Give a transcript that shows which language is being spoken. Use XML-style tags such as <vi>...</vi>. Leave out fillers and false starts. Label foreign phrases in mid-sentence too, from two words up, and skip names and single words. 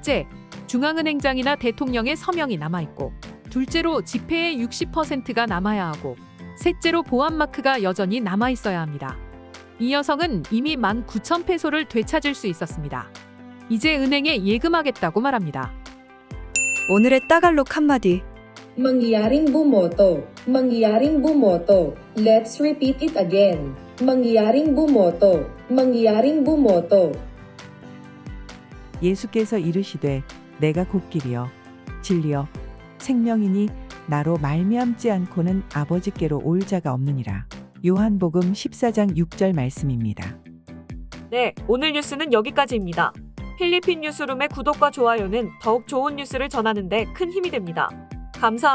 <ko>첫째, 중앙은행장이나 대통령의 서명이 남아있고, 둘째로 지폐의 60%가 남아야 하고, 셋째로 보안마크가 여전히 남아있어야 합니다. 이 여성은 이미 19,000페소를 되찾을 수 있었습니다. 이제 은행에 예금하겠다고 말합니다. 오늘의 따갈록 한마디.</ko> <tl>Mangyaring bumoto. Mangyaring bumoto.</tl> <en>Let's repeat it again.</en> <tl>Mangyaring bumoto. Mangyaring bumoto.</tl> <ko>예수께서 이르시되 내가 곧 길이요 진리요 생명이니 나로 말미암지 않고는 아버지께로 올 자가 없느니라. 요한복음 14장 6절 말씀입니다. 네, 오늘 뉴스는 여기까지입니다. 필리핀 뉴스룸의 구독과 좋아요는 더욱 좋은 뉴스를 전하는 데 큰 힘이 됩니다.</ko>